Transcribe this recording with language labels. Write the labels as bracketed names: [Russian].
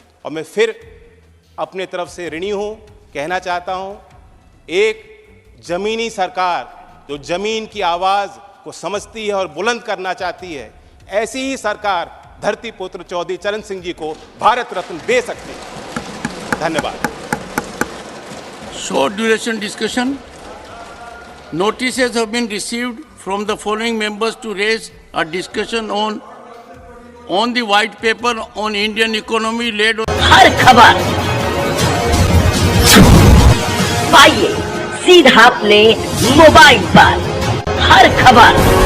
[Hindi] और मैं फिर अपने तरफ से ऋणी हूं, कहना चाहता हूं, एक जमीनी सरकार जो जमीन की आवाज़ को समझती है और बुलंद करना चाहती है, ऐसी ही सरकार धरती पुत्र चौधरी चरण सिंह जी को भारत रत्न दे सकती है। धन्यवाद। [English] Short duration discussion. Notices have been received from the following members to raise a discussion on the white paper on Indian economy led on [Hindi] हर खबर पाइए सीधा अपने मोबाइल पर। हर खबर